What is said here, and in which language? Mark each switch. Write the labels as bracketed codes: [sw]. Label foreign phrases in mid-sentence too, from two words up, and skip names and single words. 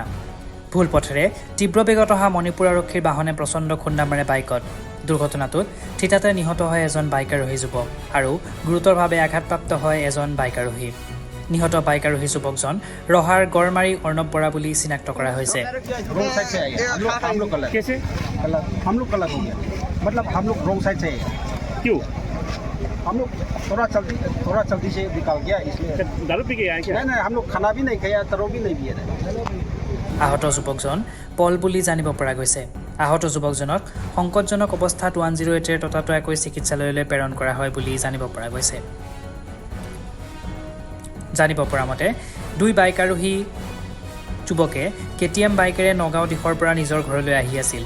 [as] ভুল পথেৰে তীব্ৰ বেগত অহা মণিপুৰ আৰক্ষীৰ বাহনে প্ৰচণ্ড খুন্দা মাৰে বাইকত। দুৰ্ঘটনাটোত থিতাতে নিহত হয় এজন বাইক আৰোহী যুৱক আৰু গুৰুতৰভাৱে আঘাতপ্ৰাপ্ত হয় এজন বাইক আৰোহী। নিহত বাইক আৰোহী যুৱকজন ৰহাৰ গড়মাৰী অৰ্ণৱ বৰা বুলি চিনাক্ত কৰা হৈছে। [hi] हम लोग थोड़ा जल्दी से निकल गया इसलिए दारू पी के आए क्या? नहीं हम लोग खाना भी नहीं खाया तरो भी नहीं पिए थे। [as] আহত যুৱকজন পল বুলি জানিব পৰা গৈছে। আহত যুৱকজনক সংকটজনক অৱস্থাত 108ৰ ততাতৈয়াকৈ চিকিৎসালয়লৈ প্ৰেৰণ কৰা হয় বুলি জানিব পৰা গৈছে। জানিব পৰা মতে দুই বাইক আৰোহী যুৱকে KTM বাইকেৰে নগাঁও দিশৰ পৰা নিজৰ ঘৰলৈ আহি আছিল।